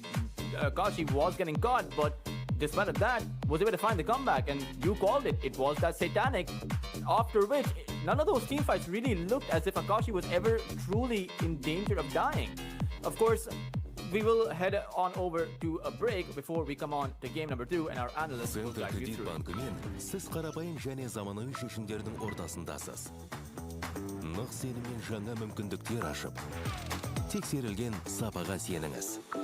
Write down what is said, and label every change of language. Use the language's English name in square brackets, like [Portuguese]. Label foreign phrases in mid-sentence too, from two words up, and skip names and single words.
[English] Akashi was getting caught, but despite of that, was able to find the comeback, and you called it. It was that satanic, after which none of those team fights really looked as if Akashi was ever truly in danger of dying. Of course, we will head on over to a break before we come on to game number 2, and our analysts will [Kazakh] Центр [English] guide you [Kazakh] кредит [English] through. [Kazakh] банкымен сіз қарапайым және заманауи шешімдердің ортасындасыз. Нық сеніммен жаңа мүмкіндіктер ашып, тексерілген сапаға сеніңіз.